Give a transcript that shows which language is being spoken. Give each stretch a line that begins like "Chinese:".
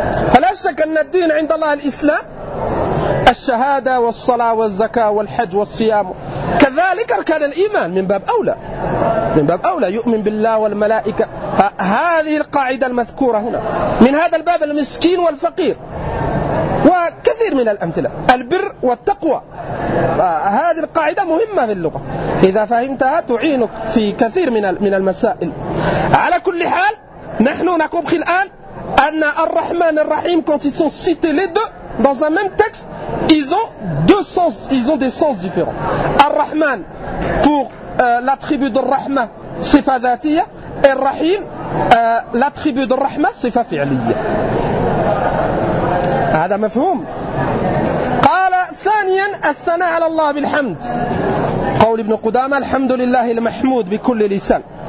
Arabic: فلا شك أن الدين عند الله الإسلام، الشهادة والصلاة والزكاة والحج والصيام، كذلك أركان الإيمان من باب أولى، من باب أولى يؤمن بالله والملائكة. هذه القاعدة المذكورة هنا من هذا الباب، المسكين والفقير وكثير من الأمثلة، البر والتقوى، هذه القاعدة مهمة في اللغة، إذا فهمتها تعينك في كثير من المسائل. على كل حال نحن نقوم الآن أن الرحمن الرحيم
French: quand ils sont cités les deux dans un même texte ils ont deux sens, ils ont des sens différents.
Arabic: الرحمن
French: pour l'attribut de
Arabic: الرحمة صفة ذاتية، الرحيم
French: l'attribut de
Arabic: الرحمة صفة فعلية. هذا مفهوم. قال ثانيا الثناء على الله بالحمد، قول ابن قدامة الحمد لله المحمود بكل لسان.